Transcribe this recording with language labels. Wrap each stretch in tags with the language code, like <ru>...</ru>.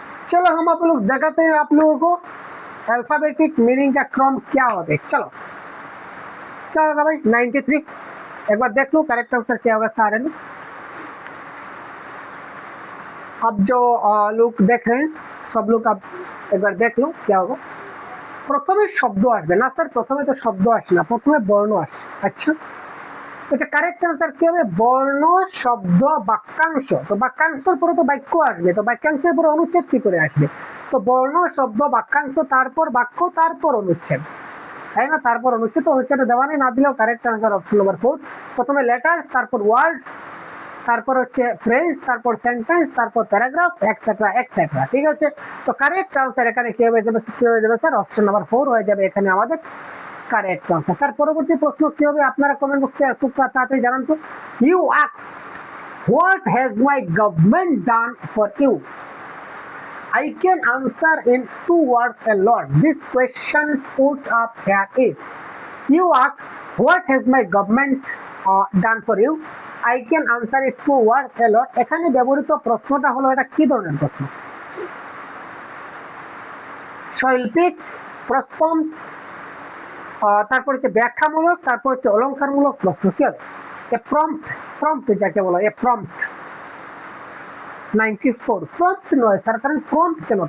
<hi>चलो हम आप लोग दिखाते हैं आप लोगों को अल्फाबेटिक मीनिंग का क्रम क्या होता है। चलो क्या होगा भाई 93? एक बार देख लो करेक्ट आंसर क्या होगा सारे में। अब जो लोग देख रहे हैं सब लोग अब एक बार देख लो क्या होगा।</hi> <bn>প্রথমে শব্দ আসবে না স্যার, প্রথমে তো শব্দ আসে না, প্রথমে বর্ণ আসে। আচ্ছা, এটা কারেক্ট আনসার কি হবে? বর্ণ, শব্দ, বাক্যাংশ। তো বাক্যাংশের পরে তো বাক্য আসবে, তো বাক্যাংশের পরে অনুচ্ছেদ কি করে আসবে? তো বর্ণ, শব্দ, বাক্যাংশ, তারপর বাক্য, তারপর অনুচ্ছেদ, তাই না? তারপর অনুচ্ছেদ। তো অনুচ্ছেদ দেওয়া নেই, না দিলেও কারেক্ট আনসার অপশন নম্বর 4। প্রথমে লেটার্স, তারপর ওয়ার্ড, তারপর হচ্ছে ফ্রেজ, তারপর সেন্টেন্স, তারপর প্যারাগ্রাফ, এটসেট্রা এটসেট্রা। ঠিক আছে, তো কারেক্ট আনসার এখানে কি হয়ে যাবে? কি হয়ে যাবে স্যার? অপশন নাম্বার 4 হয়ে যাবে এখানে আমাদের কারেক্ট আনসার। তার পরবর্তী প্রশ্ন কি হবে আপনারা কমেন্ট বক্সে খুব তাড়াতাড়ি জানান তো।</bn> <en>You ask, what has my government done for you? I can answer in 2 words a lot. This question put up here is, you ask what has my government done for you? I can answer it 2 words a lot.</en> <bn>এখানে ব্যবহৃত প্রশ্নটা হলো এটা কি ধরনের প্রশ্ন? শৈল্পিক, প্রশ্ন, তারপর হচ্ছে ব্যাখ্যামূলক, তারপর হচ্ছে অলংকারমূলক প্রশ্ন। কি হবে? এ প্রম্পট, প্রম্পট যাকে বলা হয়, এ প্রম্পট। 94 প্রম্পট নয় স্যার, কারণ প্রম্পট কেন?</bn>